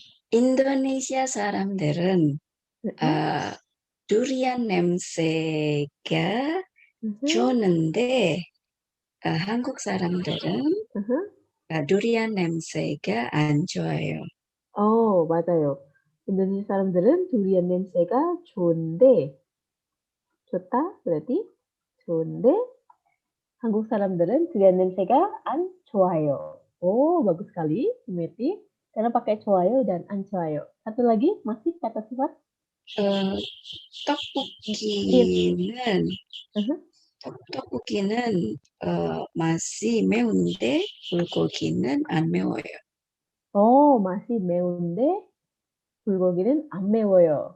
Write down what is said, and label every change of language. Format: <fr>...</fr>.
<ko>인도네시아 사람들은 두리안 냄새가 좋은데 한국 사람들은 두리안 냄새가 안 좋아요. 맞아요. 인도네시아 사람들은 durian 냄새가 좋은데 좋다 berarti 좋은데 한국 사람들은 durian 냄새가 안 좋아요.</ko> <id>바gus sekali, Meti. Karena pakai</id> <ko>좋아요 dan 안 좋아요.</ko> <id>Satu lagi, masih kata sifat?</id> <ko>어, 떡볶이는 떡볶이는 맛이 매운데 불고기는 안 매워요. Masih 매운데 bulgogi는 안 매워요.</ko>